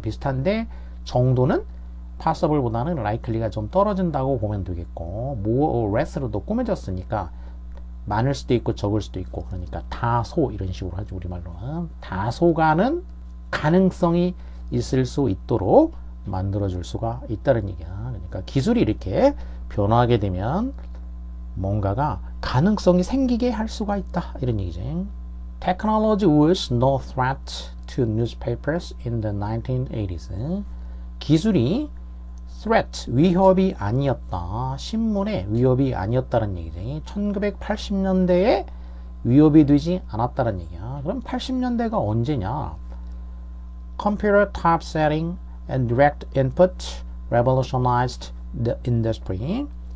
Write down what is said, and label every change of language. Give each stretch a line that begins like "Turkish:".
Korean: 비슷한데 정도는 possible보다는 likely가 좀 떨어진다고 보면 되겠고, more or less로도 꾸며졌으니까 많을 수도 있고 적을 수도 있고, 그러니까 다소 이런 식으로 하죠. 우리말로는 다소간은 가능성이 있을 수 있도록 만들어줄 수가 있다는 얘기야. 그러니까 기술이 이렇게 변화하게 되면 뭔가가 가능성이 생기게 할 수가 있다 이런 얘기지.
English: Technology was no threat to newspapers in the 1980s.
Korean: 기술이 threat, 위협이 아니었다. 신문의 위협이 아니었다는 얘기지. 1980년대에 위협이 되지 않았다는 얘기야. 그럼 80년대가 언제냐?
English: Computer typesetting and direct input revolutionized the industry.